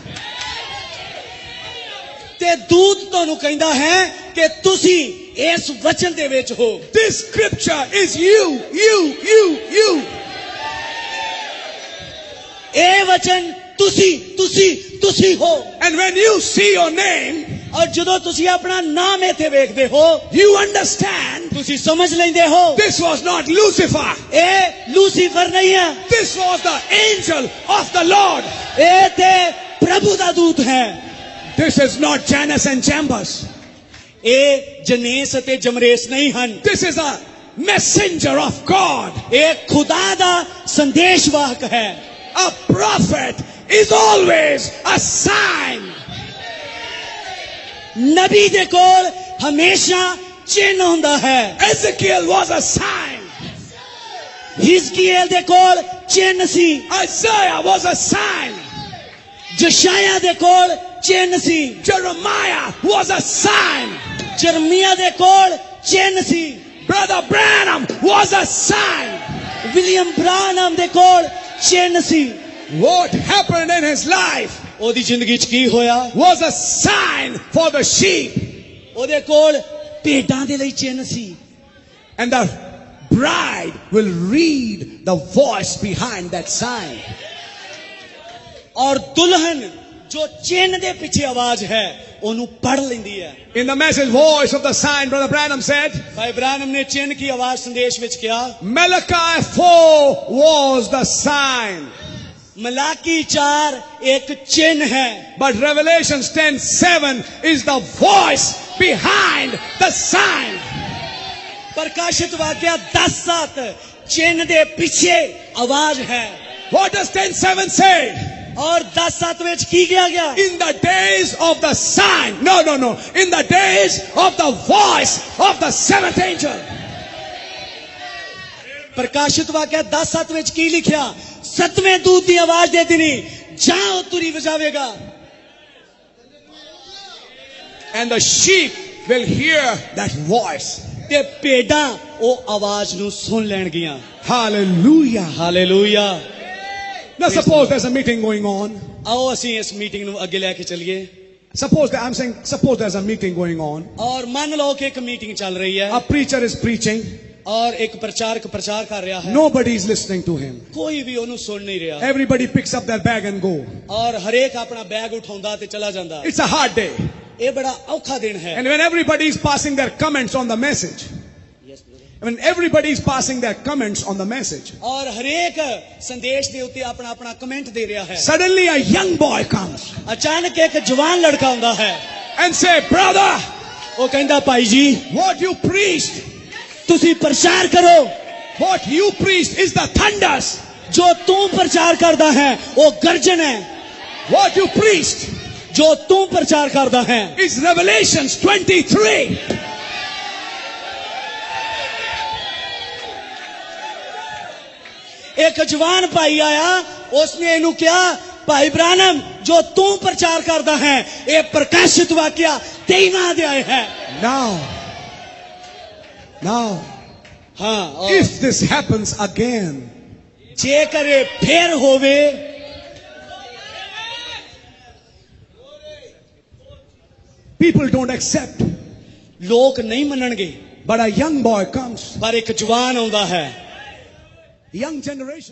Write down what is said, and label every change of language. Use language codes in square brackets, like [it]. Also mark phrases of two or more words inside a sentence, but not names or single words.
[pa] ਤੇ ਦੂਤ ਤੁਹਾਨੂੰ ਕਹਿੰਦਾ ਹੈ ਕਿ ਤੁਸੀਂ ਇਸ ਵਚਨ ਦੇ ਵਿੱਚ ਹੋ [en] This scripture is you. [pa] ਇਹ ਵਚਨ ਤੁਸੀਂ ਹੋ [en] And when you see your name, [pa] ਔਰ ਜਦੋਂ ਤੁਸੀਂ ਆਪਣਾ ਨਾਮ ਇੱਥੇ ਵੇਖਦੇ ਹੋ [en] you understand [pa] ਤੁਸੀਂ ਸਮਝ ਲੈਂਦੇ ਹੋ [en] this was not Lucifer. [pa] ਇਹ ਲੂਸੀਫਰ ਨਹੀਂ ਹੈ [en] This was the angel of the Lord. [pa] ਇਹ ਤੇ ਪ੍ਰਭੂ ਦਾ ਦੂਤ ਹੈ [en] This is not Janus and Jambus. [pa] ਇਹ ਜਨੇਸ ਅਤੇ ਜਮਰੇਸ ਨਹੀਂ ਹਨ। [en] This is a messenger of God. [pa] ਇਹ ਖੁਦਾ ਦਾ ਸੰਦੇਸ਼ਵਾਹਕ ਹੈ। [en] A prophet is always a sign. [pa] ਨਬੀ ਦੇ ਕੋਲ ਹਮੇਸ਼ਾ ਚਿੰਨ ਹੁੰਦਾ ਹੈ। [en] Ezekiel was a sign. [pa] ਹਿਜ਼ਕੀਏਲ ਦੇ ਕੋਲ ਚਿੰਨ ਸੀ। [en] Isaiah was a sign. [pa] ਜਸ਼ਾਇਆ ਦੇ ਕੋਲ ਚਿੰਨ ਸੀ। [en] Jeremiah was a sign. [pa] ਜਰਮੀਆ ਦੇ ਕੋਲ ਚਿੰਨ ਸੀ। [en] Brother Branham was a sign. [pa] ਵਿਲੀਅਮ ਬ੍ਰਾਨਮ ਦੇ ਕੋਲ ਚਿੰਨ ਸੀ। [en] What happened in his life [pa] ਉਹਦੀ ਜ਼ਿੰਦਗੀ 'ਚ ਕੀ ਹੋਇਆ? [en] was a sign for the sheep. [pa] ਉਹਦੇ ਕੋਲ ਭੇਡਾਂ ਦੇ ਲਈ ਚਿੰਨ ਸੀ। [en] And the bride will read the voice behind that sign. [pa] ਔਰ ਦੁਲਹਨ ਜੋ ਚਿੰਨ ਦੇ ਪਿੱਛੇ ਆਵਾਜ਼ ਹੈ ਉਹਨੂੰ ਪੜ੍ਹ ਲੈਂਦੀ ਹੈ। [en] In the message voice of the sign, Brother Branham said, [pa] ਭਾਈ ਬ੍ਰਾਨਮ ਨੇ ਚਿੰਨ ਕੀ ਆਵਾਜ਼ ਸੰਦੇਸ਼ ਵਿੱਚ ਕਿਹਾ, [en] Malachi 4 was the sign. [pa] ਮਲਾਕੀ 4 ਇੱਕ ਚਿੰਨ ਹੈ। [en] But Revelations 10:7 is the voice behind the sign. [pa] ਪ੍ਰਕਾਸ਼ਿਤ ਵਾਕਿਆ 10:7 ਚਿੰਨ ਦੇ ਪਿੱਛੇ ਆਵਾਜ਼ ਹੈ। [en] What does 10:7 say? [pa] ਔਰ 10:7 ਵਿੱਚ ਕੀ ਕਿਹਾ ਗਿਆ? [en] In the days of the sign. No. In the days of the voice of the seventh angel. [pa] ਪ੍ਰਕਾਸ਼ਿਤ ਵਾਕਿਆ 10:7 ਵਿੱਚ ਕੀ ਲਿਖਿਆ? 7ਵੇਂ ਦੂਤ ਦੀ ਆਵਾਜ਼ ਦੇ ਦਿਨੀ ਜਾਂ ਉਹ ਤੁਰੀ ਵਜਾਵੇਗਾ। [en] And the sheep will hear that voice. [pa] ਤੇ ਭੇਡਾਂ ਉਹ ਆਵਾਜ਼ ਨੂੰ ਸੁਣ ਲੈਣਗੀਆਂ। Hallelujah. ਹਾਲੇਲੂਇਆ। [en] Now suppose there's a meeting going on. [pa] ਆਓ ਅਸੀਂ ਇਸ ਮੀਟਿੰਗ ਨੂੰ ਅੱਗੇ ਲੈ ਕੇ ਚੱਲੀਏ। [en] Suppose there's a meeting going on. [pa] ਔਰ ਮੰਨ ਲਓ ਕਿ ਇੱਕ ਮੀਟਿੰਗ ਚੱਲ ਰਹੀ ਹੈ। [en] A preacher is preaching. [pa] ਔਰ ਇੱਕ ਪ੍ਰਚਾਰਕ ਪ੍ਰਚਾਰ ਕਰ ਰਿਹਾ ਹੈ। [en] Nobody is listening to him. [pa] ਕੋਈ ਵੀ ਉਹਨੂੰ ਸੁਣ ਨਹੀਂ ਰਿਹਾ। [en] Everybody picks up their bag and go. [pa] ਔਰ ਹਰੇਕ ਆਪਣਾ ਬੈਗ ਉਠਾਉਂਦਾ ਤੇ ਚਲਾ ਜਾਂਦਾ। [en] It's a hard day. [pa] ਇਹ ਬੜਾ ਔਖਾ ਦਿਨ ਹੈ। [en] And when everybody is passing their comments on the message. When everybody is passing their comments on the message. [pa] ਔਰ ਹਰੇਕ ਸੰਦੇਸ਼ ਦੇ ਉੱਤੇ ਆਪਣਾ ਆਪਣਾ ਕਮੈਂਟ ਦੇ ਰਿਹਾ ਹੈ। [en] Suddenly a young boy comes. [pa] ਅਚਾਨਕ ਇੱਕ ਜਵਾਨ ਲੜਕਾ ਆਉਂਦਾ ਹੈ। [en] And say, brother, [pa] ਉਹ ਕਹਿੰਦਾ ਭਾਈ ਜੀ [en] what you preached, [pa] ਤੁਸੀਂ ਪ੍ਰਚਾਰ ਕਰੋ। [en] what you preached is the thunders. [pa] ਜੋ ਤੂੰ ਪ੍ਰਚਾਰ ਕਰਦਾ ਹੈ ਉਹ ਗਰਜਨ ਹੈ। [en] What you preached [pa] ਜੋ ਤੂੰ ਪ੍ਰਚਾਰ ਕਰਦਾ ਹੈ [en] is Revelations 23. [pa] ਇੱਕ ਜਵਾਨ ਭਾਈ ਆਇਆ, ਉਸਨੇ ਇਹਨੂੰ ਕਿਹਾ ਭਾਈ ਬ੍ਰਾਨਮ ਜੋ ਤੂੰ ਪ੍ਰਚਾਰ ਕਰਦਾ ਹੈ ਇਹ ਪ੍ਰਕਾਸ਼ਿਤ ਵਾਕਿਆ 23ਵਾਂ ਅਧਿਆਇ ਹੈ। Now, ਹਾਂ [en] if this happens again, [pa] ਜੇਕਰ ਇਹ ਫੇਰ ਹੋਵੇ [en] people don't accept. [pa] ਲੋਕ ਨਹੀਂ ਮੰਨਣਗੇ। [en] But a young boy comes. [pa] ਪਰ ਇੱਕ ਜਵਾਨ ਆਉਂਦਾ ਹੈ। [en] Young generation.